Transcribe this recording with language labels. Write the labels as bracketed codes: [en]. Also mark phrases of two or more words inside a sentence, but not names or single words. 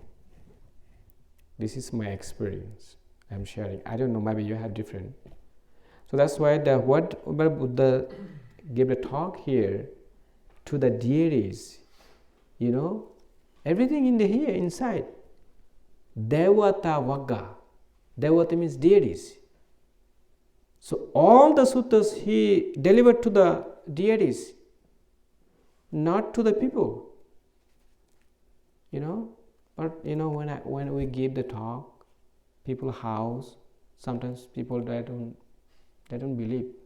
[en] This is my experience I'm sharing. I don't know, maybe you have different. So that's why what Buddha gave a talk here to the deities, everything in here inside. Devata Vagga. Devata means deities. So all the suttas he delivered to the deities, not to the people. But when we give the talk, people house, sometimes people they don't believe.